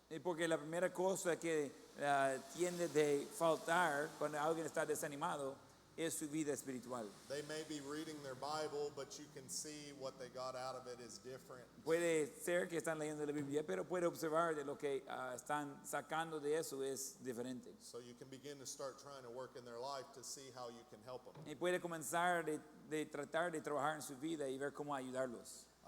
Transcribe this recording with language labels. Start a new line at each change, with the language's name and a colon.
Spanish: Y porque la primera cosa que tiende de faltar cuando alguien está desanimado es su vida espiritual.
English: They may be reading their Bible, but you can see what they got out of it is different.
Spanish: Puede ser que están leyendo la Biblia, pero puede observar de lo que están sacando de eso es diferente.
English: So you can begin to start trying to work in their life to see how you can help them.
Spanish: Y puede comenzar de tratar de trabajar en su vida y ver cómo ayudarlos.